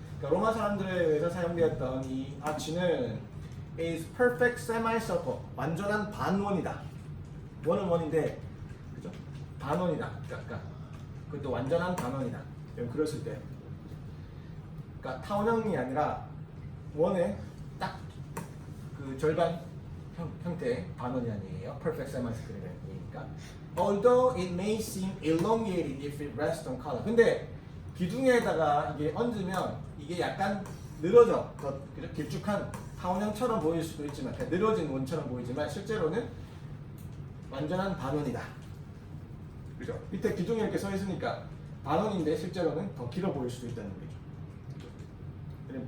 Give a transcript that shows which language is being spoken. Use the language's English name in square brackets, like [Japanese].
[Korean] 그러니까 로마 사람들에 의해서 사용되었던 이 아치는 [English] is perfect semicircle [Korean] 완전한 반원이다. 원은 원인데 그죠? 반원이다. 그러니까 그것도 완전한 반원이다. 그랬을 때 그러니까 타원형이 아니라 원의 딱 그 절반 형태의 반원이 아니에요. [English] Perfect semicircle이니까. Although it may seem elongated if it rests on color. [Korean] 근데 기둥에다가 이게 얹으면 이게 약간 늘어져. 더 길쭉한 타원형처럼 보일 수도 있지만 늘어진 원처럼 보이지만 실제로는 완전한 반원이다. 그죠? 밑에 기둥이 이렇게 서 있으니까 반원인데 실제로는 더 길어 보일 수도 있다는 거죠.